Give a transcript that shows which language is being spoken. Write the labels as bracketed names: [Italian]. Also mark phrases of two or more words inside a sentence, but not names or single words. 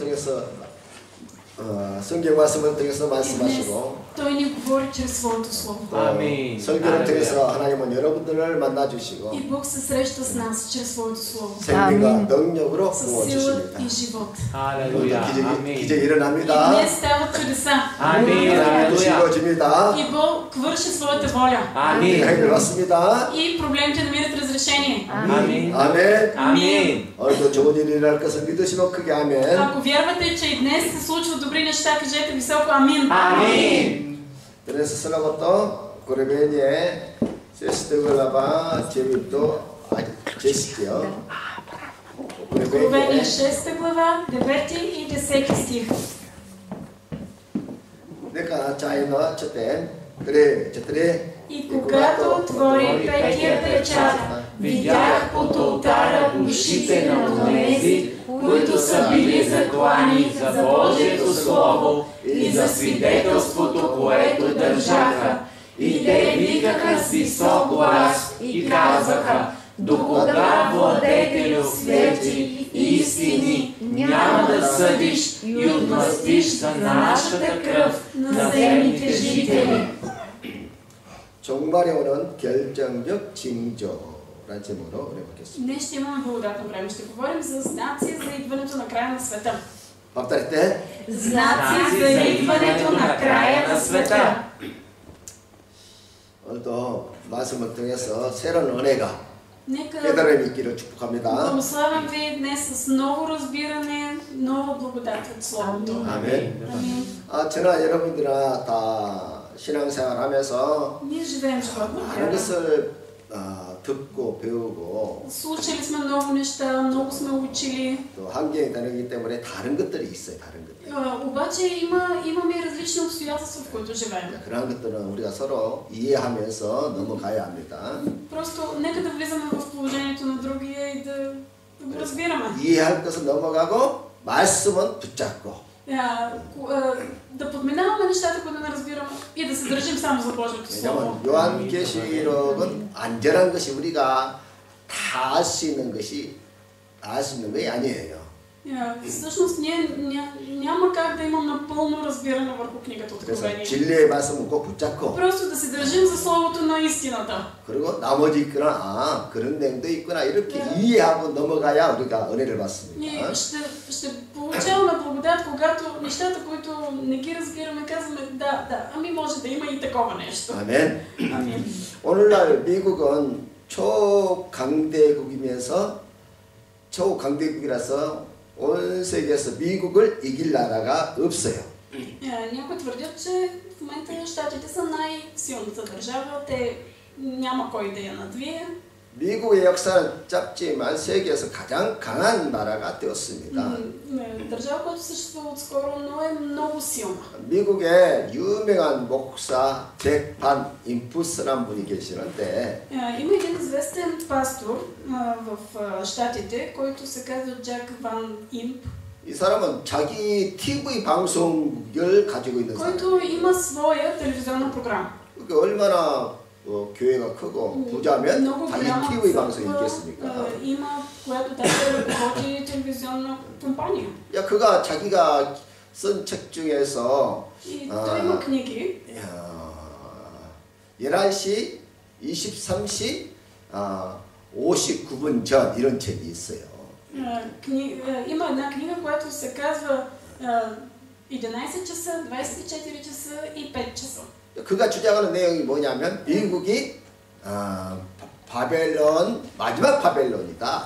[Korean] 통해서 성경 말씀을 통해서 말씀하시고 [Bulgarian] Той ни говори чрез своето слово. [Korean] 설교를 통해서 하나님은 여러분들을 만나주시고 [Bulgarian] И Бог се среща с нас чрез своето слово. [Korean] 생명과 능력으로 [Bulgarian] С [Korean] 부어주십니다. [Bulgarian] сила и живот. [Korean] 기적이 일어납니다. [Bulgarian] И днес стават чудеса. [Korean] 지워집니다. [Bulgarian] И Бог върши своята воля. [Korean] 해결받습니다. [Bulgarian] И проблемите намират разрешение. [Korean] 아멘. 오늘도 좋은 일이 일어날 것을 믿으시면 크게 아멘. [Bulgarian] Ако вярвате, че и днес се случват добри неща, кажете високо амин. [Korean] 그래서 슬로건도 고레베니에 세스테글라바 제비도 제시죠. [Bulgarian] Откровение 6 глава, 9 и 10 стих. [Korean] 내가 자이너 저때 그래 저때 [Bulgarian] И когато отвори петия печат, видях под олтара ушите на онези, които са били заклани за Божието Слово и за свидетелството, което държаха. И те викаха с висок глас и казваха: докога, владетелю свети и истини, няма да съдиш и отмъстиш за нашата кръв на земните жители. [Korean] 종말에 오는 결정적 징조라는 제목으로 해보겠습니다. [Bulgarian] Днес ще имаме благодатно време. Ще говорим за знаци за идването на края на света. повторите. Знаци за идването на края на света. [Korean] 오늘도 말씀을 통해서 새로운 은혜가 [Bulgarian] Нека [Korean] 깨달음이 있기를 축복합니다. [Bulgarian] благославям ви днес с ново разбиране, нова благодат от Словото. [Korean] 아멘. [Bulgarian] Амин. [Korean] 저나 여러분들아 다 신앙생활하면서 [Bulgarian] Ние живеем живот на [Korean] 많은 [Bulgarian] вяра. [Korean] 것을 듣고 배우고 [Bulgarian] Слушали сме много неща, много сме учили. [Korean] 또 환경이 다르기 때문에 다른 것들이 있어요. 다른 것들. [Bulgarian] Обаче имаме и различни обстоятелства, в които живеем. [Korean] 그런 것들은 우리가 서로 이해하면서 넘어가야 합니다. [Bulgarian] Просто нека да влизаме в положението на другия и да го разбираме. [Korean] 이해할 것은 넘어가고 말씀은 붙잡고. [Bulgarian] Да подминаваме нещата, които не разбираме и да се държим само за Божието Слово. [Korean] 왜냐하면 요한계시록은 안전한 것이 우리가 다 알 수 있는 것이 아니에요. [Bulgarian] Всъщност ние няма как да имам напълно разбиране върху книгата Откровение. [Korean] 진리의 말씀은 꼭 붙잡고. [Bulgarian] Просто да се държим за Словото на истината. [Korean] 그리고 나머지 있구나, 그런 내용도 있구나 이렇게 이해하고 넘어가야 우리가 은혜를 받습니다. [Bulgarian] Ние ще получаваме благодат, когато нещата, които не ги разбираме, казваме да, ами може да има и такова нещо. [Korean] 아멘. [Bulgarian] Амин. [Korean] 오늘날 미국은 초강대국이라서 온 세계에서 미국을 이길 나라가 없어요. [Bulgarian] Някои твърдят, че в момента щатите са най-силната държава. Те няма кой да я надвие. [Korean] 미국의 역사는 짧지만 세계에서 가장 강한 나라가 되었습니다. [Bulgarian] Държава, която съществува отскоро, но е много силна. [Korean] 미국의 유명한 목사 잭 반 임푸스라는 분이 계시는데 [Bulgarian] Има един известен пастор в щатите, който се казва Джак Ван Имп. [Korean] 이 사람은 자기 TV 방송을 가지고 있는 [Bulgarian] който има своя телевизионна програма. [Korean] 그러니까 얼마나 교회가 크고 부자면 자기 TV 방송이 있겠습니까? [Bulgarian] има, която даже ръководи телевизионна компания. [Korean] 야, 그가 자기가 쓴 책 중에서 [Bulgarian] И той има книги. [Korean] 11시, 23시, 59분 전 이런 책이 있어요. [Bulgarian] Има една книга, която се казва 11 часа, 24 часа и 5 часа. [Korean] 그가 주장하는 내용이 뭐냐면 미국이 바벨론, 마지막 바벨론이다.